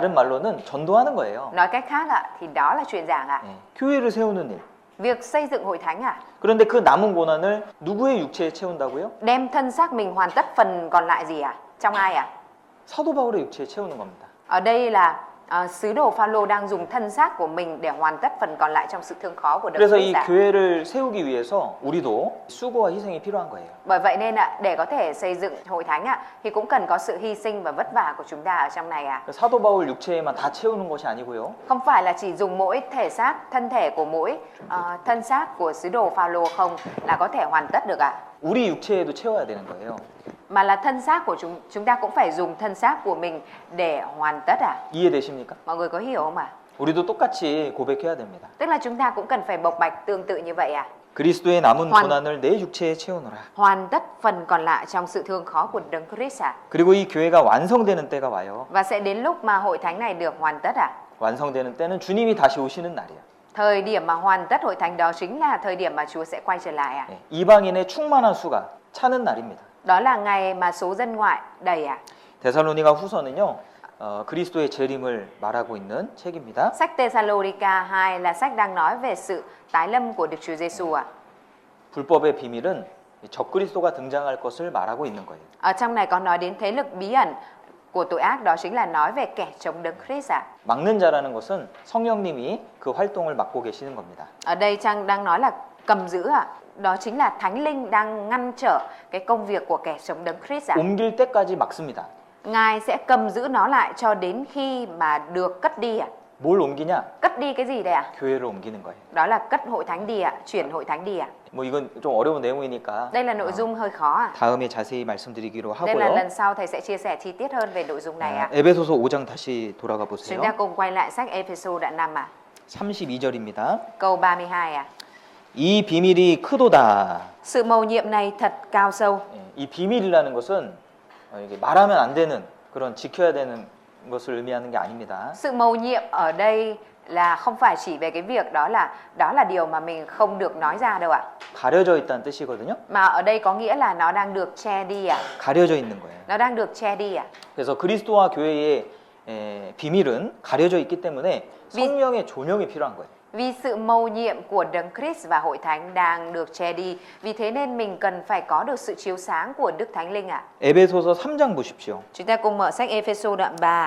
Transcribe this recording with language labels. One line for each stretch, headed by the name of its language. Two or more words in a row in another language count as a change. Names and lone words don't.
Korean: 다른 말로는 전도하는 거예요.
Vietnamese: Nói cách khác ạ, thì đó là truyền giảng ạ.
Korean: 교회를 세우는 일.
Vietnamese: Việc xây dựng hội thánh ạ.
Korean: 그런데 그 남은 고난을 누구의 육체에 채운다고요?
Vietnamese: Đem thân xác mình hoàn tất phần còn lại gì ạ? Trong ai ạ?
Korean: 사도 바울의 육체에 채우는 겁니다.
Vietnamese: Ở đây là sứ đồ Phaolô đang dùng thân xác của mình để hoàn tất phần còn lại trong sự thương khó của Đấng
Korean: 그래서 이
Vietnamese: Christ ạ.
Korean: 교회를 세우기 위해서 우리도 수고와 희생이 필요한 거예요.
Vietnamese: Bởi vậy nên ạ, để có thể xây dựng hội thánh ạ, thì cũng cần có sự hy sinh và vất vả của chúng ta ở trong này ạ.
Korean: 사도 바울 육체에만 다 채우는 것이 아니고요.
Vietnamese: Không phải là chỉ dùng mỗi thể xác, thân thể của mỗi thân xác của sứ đồ Phaolô không là có thể hoàn tất được ạ.
Korean: 우리 육체에도 채워야 되는 거예요.
Vietnamese: Mà là thân xác của chúng ta cũng phải dùng thân xác của mình để hoàn tất ạ.
Korean: 이해되십니까?
Vietnamese: Mọi người có hiểu không ạ?
Korean: 우리도 똑같이 고백해야 됩니다.
Vietnamese: Tức là chúng ta cũng cần phải bộc bạch tương tự như vậy ạ.
Korean: 그리스도의 남은
Vietnamese: hoàn-
Korean: 고난을 내 육체에 채우노라.
Vietnamese: Hoàn tất phần còn lại trong sự thương khó của Đấng Christ ạ.
Korean: 그리고 이 교회가 완성되는 때가 와요.
Vietnamese: Và sẽ đến lúc mà hội thánh này được hoàn tất ạ.
Korean: 완성되는 때는 주님이 다시 오시는 날이에요.
Vietnamese: Thời điểm mà hoàn tất hội thánh đó chính là thời điểm mà Chúa sẽ quay trở lại ạ.
Korean: 이방인의 충만한 수가 차는 날입니다.
Vietnamese: Đó là ngày mà số dân ngoại đầy ạ.
Korean: 데살로니가 후서는요. 그리스도의 재림을 말하고 있는 책입니다.
Vietnamese: Sách Thessalonica 2 là sách đang nói về sự tái lâm của Đức Chúa Giêsu ạ.
Korean: 불법의 비밀은 적그리스도가 등장할 것을 말하고 있는 거예요.
Vietnamese: Ở trong này có nói đến thế lực bí ẩn của tội ác, đó chính là nói về kẻ chống Đấng Christ ạ.
Korean: 막는 자라는 것은 성령님이 그 활동을 맡고 계시는 겁니다.
Vietnamese: Ở đây Trang đang nói là cầm giữ ạ. Đó chính là Thánh Linh đang ngăn trở cái công việc của kẻ chống Đấng Christ ạ.
Korean: 옮길 때까지 막습니다.
Vietnamese: Ngài sẽ cầm giữ nó lại cho đến khi mà được cất đi ạ.
Korean: 뭘 옮기냐?
Vietnamese: Cất đi cái gì đây ạ?
Korean: 교회를 옮기는 거예요.
Vietnamese: Đó là cất hội thánh đi ạ, chuyển hội thánh đi ạ.
Korean: 뭐 이건 좀 어려운 내용이니까
Vietnamese: Đây là nội dung hơi khó ạ.
Korean: 다음에 자세히 말씀드리기로
Vietnamese: Nên là
Korean: 하고요.
Vietnamese: lần sau thầy sẽ chia sẻ chi tiết hơn về nội dung này ạ.
Korean: 에베소서 5장 다시 돌아가
Vietnamese: Chúng
Korean: 보세요.
Vietnamese: ta cùng quay lại sách Ephesos đoạn 5 ạ.
Korean: 32절입니다.
Vietnamese: Câu 32 ạ.
Korean: 이 비밀이 크도다.
Vietnamese: Sự mầu nhiệm này thật cao sâu.
Korean: 이 비밀이라는 것은 이게 말하면 안 되는 그런 지켜야 되는 것을 의미하는 게 아닙니다.
Vietnamese: Sự mầu nhiệm ở đây là không phải chỉ về cái việc đó là điều mà mình không được nói ra đâu ạ.
Korean: 가려져 있다는 뜻이거든요.
Vietnamese: Mà ở đây có nghĩa là nó đang được che đi ạ.
Korean: 가려져 있는 거예요.
Vietnamese: Nó đang được che đi ạ.
Korean: 그래서 그리스도와 교회의 비밀은 가려져 있기 때문에 성령의 조명이 필요한 거예요.
Vietnamese: Vì sự mầu nhiệm của Đấng Christ và hội thánh đang được che đi, vì thế nên mình cần phải có được sự chiếu sáng của Đức Thánh Linh ạ.
Korean: 에베소서 3장 보십시오.
Vietnamese: Chúng ta cùng mở sách Ephesos đoạn 3,